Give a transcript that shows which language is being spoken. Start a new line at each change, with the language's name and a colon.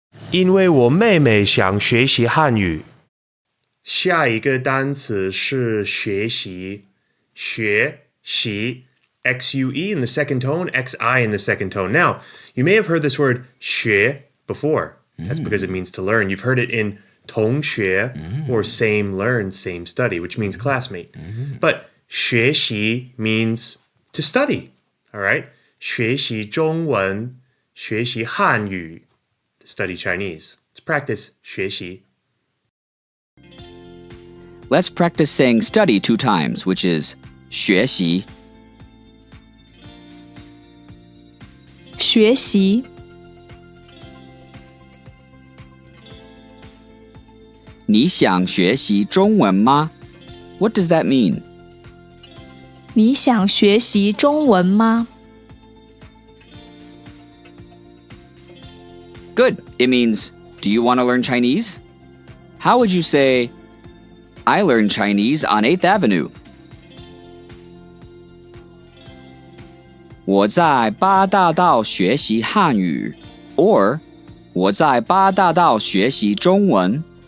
Chinese: 因为我妹妹想学习汉语。下一个单词是学习，学习。
English: XUE in the second tone, XI in the second tone. Now, you may have heard this word 学 before. That's because it means to learn. You've heard it in 同学 or same learn, same study, which means classmate. But 学习 means to study. All right?
Chinese: 学习中文，学习汉语,
English: to study Chinese. Let's practice 学习. Let's practice saying study 2 times, which is 学习。
Chinese: 学习。你想学习中文吗？
English: What does that mean?
Chinese: 你想学习中文吗？
English: Good. It means, do you want to learn Chinese? How would you say, I learned Chinese on 8th Avenue?
Chinese: 我在八大道学习汉语 or 我在八大道学习中文。